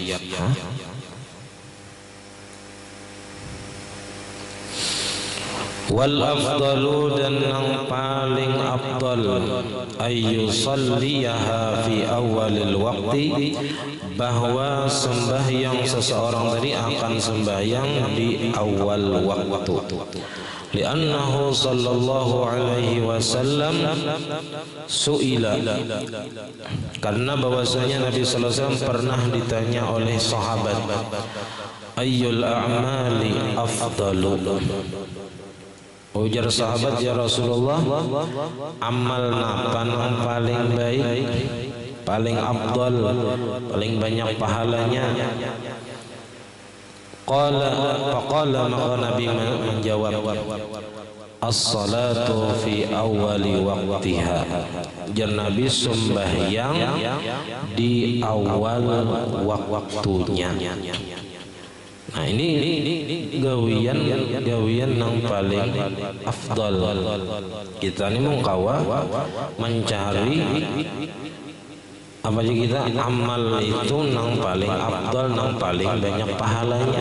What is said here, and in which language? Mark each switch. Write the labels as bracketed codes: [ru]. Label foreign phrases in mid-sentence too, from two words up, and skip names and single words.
[ar] Wal afdalu, [bjn] dan yang paling afdal, [ar] ayu salliyaha fi awalil waqti, [bjn] bahwa sembahyang seseorang tadi akan sembahyang di awal waktu. [ar] Li'annahu sallallahu alaihi wasallam su'ila, [bjn] karena bahwasanya Nabi [ar] sallallahu alaihi wasallam [bjn] pernah ditanya oleh sahabat, [ar] ayyul a'mali afdalu. [bjn] Ujar sahabat, ya Rasulullah, amal napa yang paling baik, paling afdal, paling banyak pahalanya? Faqala, maka Nabi menjawab, [ar] as-salatu fi awali waqtiha. [bjn] Jar Nabi, sembahyang di awal waktunya. Nah ini gawian yang paling afdal. Kita ini mengkawa mencari apa aja kita amal itu nang paling afdal, nang paling banyak pahalanya.